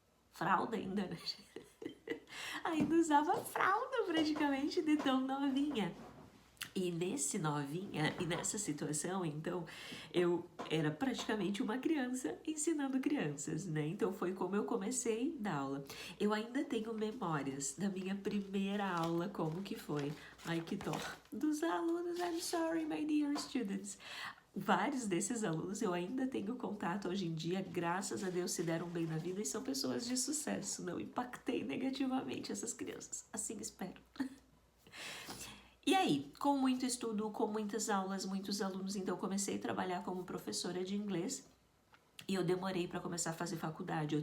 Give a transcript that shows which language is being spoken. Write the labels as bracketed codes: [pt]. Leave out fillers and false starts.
[pt] Fralda ainda, né? Ainda usava fralda praticamente de tão novinha. E nesse novinha, e nessa situação, então, eu era praticamente uma criança ensinando crianças, né? Então foi como eu comecei a dar aula. Eu ainda tenho memórias da minha primeira aula, como que foi. Ai, que dó dos alunos. [en] I'm sorry, my dear students. [pt] Vários desses alunos eu ainda tenho contato hoje em dia, graças a Deus se deram bem na vida e são pessoas de sucesso. Não impactei negativamente essas crianças, assim espero. E aí, com muito estudo, com muitas aulas, muitos alunos, então comecei a trabalhar como professora de inglês e eu demorei para começar a fazer faculdade.